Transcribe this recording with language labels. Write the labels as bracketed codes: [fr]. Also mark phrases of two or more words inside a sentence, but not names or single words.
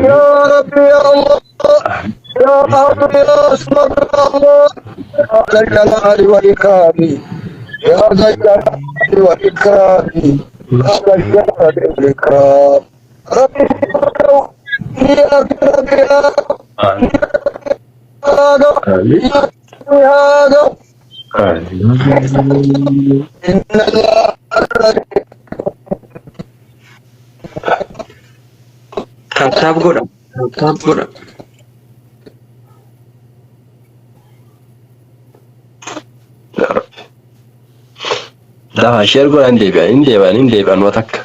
[ar] يا ربي يا الله يا قادر يا اسمع الله يا ذا الجلال والإكرام يا ذا الجلال والإكرام يا ذا الجلال والإكرام ربي يا ربي يا آمين آمين هذا آمين إن الله [om] Tap godha. Tap godha. Dafa ishee godhan hin deebi'an waa takka.